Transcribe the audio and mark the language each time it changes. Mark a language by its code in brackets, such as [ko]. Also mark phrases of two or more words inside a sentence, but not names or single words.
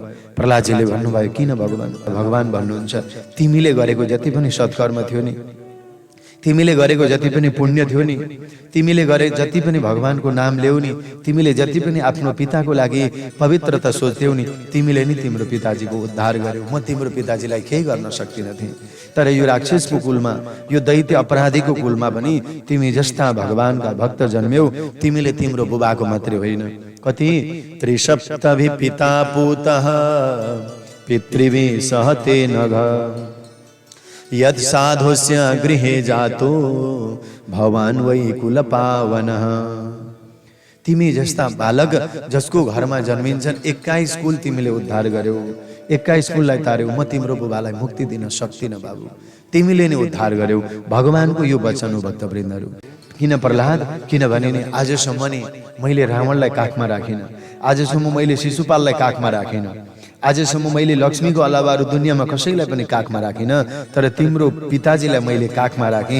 [ne] प्रहलादजीले भन्नुभयो, किन भगवान? भगवान भन्नुहुन्छ, तिमीले गरेको जति पनि सत्कर्म थियो नि, तिमीले गरेको जति पनि पुण्य थियो नि, तिमीले गरे जति पनि भगवानको नाम ल्याउ नि, तिमीले जति पनि आफ्नो पिताको लागि पवित्रता सोच्थ्यौ नि, तिमीले नि तिम्रो पिताजीको उद्धार गर्यौ। म तिम्रो पिताजीलाई केही गर्न सक्दिनँ थिएँ, तर यो राक्षसको कुलमा, यो दैत्य अपराधीको कुलमा पनि तिमी जस्ता भगवानका भक्त जन्म्यौ। तिमीले तिम्रो बुबाको मात्रै होइन, कति [sa] त्रिसप्तभि पिता पूतः पितृभि सहते नघ यद साधुस्य गृहे जातो भवान वै कुल पावनः। [ne] तिमी जस्ता बालक जसको घरमा जन्मिन्छन् 21 कुल तिमीले उद्धार गर्यौ, 21 कुललाई तार्यौ। म तिम्रो बुबालाई मुक्ति दिन सक्दिनँ बाबु, तिमीले नै उद्धार गर्यौ। भगवानको यो वचन हो भक्तवृन्दहरू। किन प्रहलाद? किनभने नि आजसम्म नि मैले रावणलाई काखमा राखिनँ, आजसम्म मैले शिशुपाललाई काखमा राखिनँ, आजसम्म मैले लक्ष्मीको अलावा अरू दुनियाँमा कसैलाई पनि काखमा राखिनँ, तर तिम्रो पिताजीलाई मैले काखमा राखेँ।